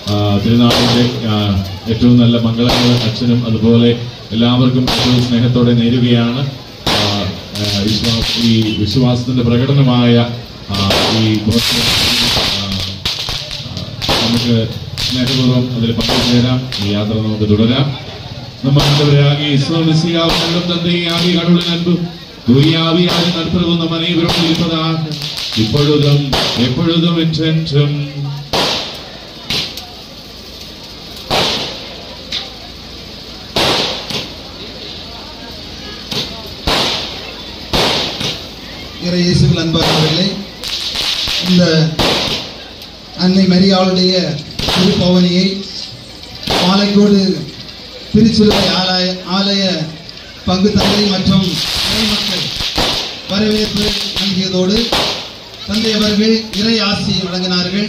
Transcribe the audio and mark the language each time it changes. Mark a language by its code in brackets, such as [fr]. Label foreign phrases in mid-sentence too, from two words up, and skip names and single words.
[ml] തിരുനാളിന്റെ ഏറ്റവും നല്ല മംഗളങ്ങൾ അച്ഛനും അതുപോലെ എല്ലാവർക്കും ഏറ്റവും സ്നേഹത്തോടെ നേരുകയാണ്. ഈ വിശ്വാസത്തിന്റെ പ്രകടനമായ ഈ നമുക്ക് സ്നേഹപൂർവ്വം അതിൽ പങ്കുചേരാം. ഈ യാത്ര നമുക്ക് തുടരാം. [ta] நம்ம ஆண்டவராகிய இயேசு மெசியாவின் நல்ல தந்தையாகிய கடவுளின் அன்பு தூய ஆவியாரின் நட்புறவு நம் அனைவரும் இருப்பதாக இப்பொழுதும் எப்பொழுதும் என்றென்றும். இயேசுவில் அன்பானவர்களே, இந்த அன்னை மரியாளுடைய திருப்பவனியை மாலைக்கோடு திருச்சிலுவை ஆலய பங்கு தந்தை மற்றும் மக்கள் வரவேற்பு நல்கியதோடு தந்தை அவர்கள் இறை ஆசியை வழங்கினார்கள்.